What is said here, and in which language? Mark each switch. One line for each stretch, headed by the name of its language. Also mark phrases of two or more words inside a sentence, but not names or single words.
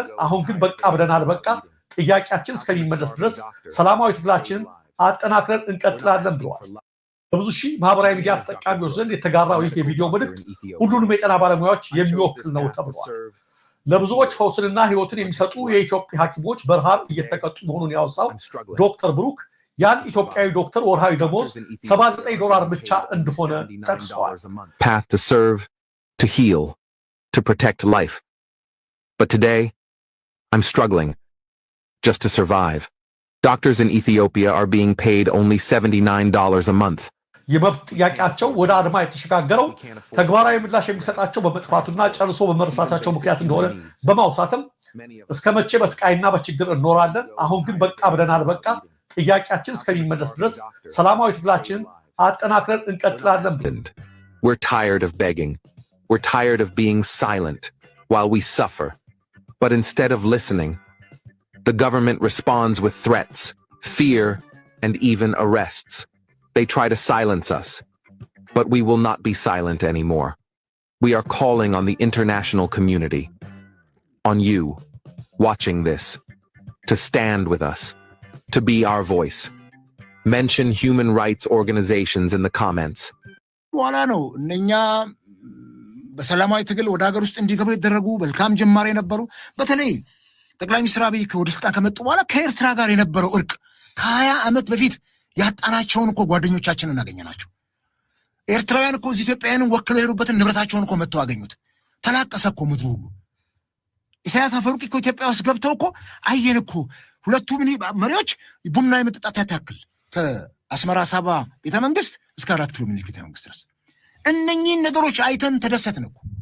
Amharic: አሁን ግን በቃ ብለናል። በቃ ጥያቄያችን እስከሚመለስ ድረስ ሰላማዊ ትግላችንን አጠናክረን እንቀጥላለን ብለዋል። በብዙ ሺህ ማህበራዊ ሚዲያ ተጠቃሚዎች ዘንድ የተጋራው ይህ የቪዲዮ መልእክት ሁሉንም የጤና ባለሙያዎች የሚወክል ነው ተብሏል። ለብዙዎች ፈውስንና ህይወትን የሚሰጡ የኢትዮጵያ ሐኪሞች በረሃብ እየተቀጡ መሆኑን ያወሳው ዶክተር ብሩክ ያን ኢትዮጵያዊ ዶክተር ወርሃዊ ደሞዝ $79 ብቻ እንደሆነ ጠቅሰዋል።
English: Path to serve, to heal, to protect life. But today, I'm struggling just to survive. Doctors in Ethiopia are being paid only $79 a month.
Amharic: የመብት ጥያቄያቸው ወደ አድማ የተሸጋገረው ተግባራዊ ምላሽ የሚሰጣቸው በመጥፋቱና ጨርሶ በመርሳታቸው ምክንያት እንደሆነ በማውሳትም እስከ መቼ በስቃይና በችግር እንኖራለን? አሁን ግን በቃ ብለናል። በቃ ጥያቄያችን እስከሚመለስ ድረስ ሰላማዊ ትግላችንን አጠናክረን እንቀጥላለን።
English: We're tired of begging. We're tired of being silent while we suffer. But instead of listening, the government responds with threats, fear, and even arrests. They try to silence us, but we will not be silent anymore. We are calling on the international community, on you, watching this, to stand with us, to be our voice. Mention human rights organizations in the comments.
Amharic: በኋላ ነው እነኛ በሰላማዊ ትግል ወደ ሀገር ውስጥ እንዲገቡ የተደረጉ መልካም ጅማሬ ነበሩ። በተለይ ጠቅላይ ሚኒስትር አብይ ወደ ስልጣን ከመጡ በኋላ ከኤርትራ ጋር የነበረው እርቅ ከ20 ዓመት በፊት ያጣናቸውን እኮ ጓደኞቻችንን እናገኘናቸው። ኤርትራውያን እኮ ኢትዮጵያውያንን ወክለው የሄዱበትን ንብረታቸውን እኮ መጥተው አገኙት። ተላቀሰ እኮ ምድሩ ሁሉ። ኢሳያስ አፈወርቂ እኮ ኢትዮጵያ ውስጥ ገብተው እኮ አየን እኮ ሁለቱ መሪዎች ቡና የመጠጣት ያክል ከአስመራ ሳባ ቤተመንግስት እስከ 4 ኪሎ ሜትር ቤተመንግስት ድረስ እነኚህን ነገሮች አይተን ተደሰትን እኮ።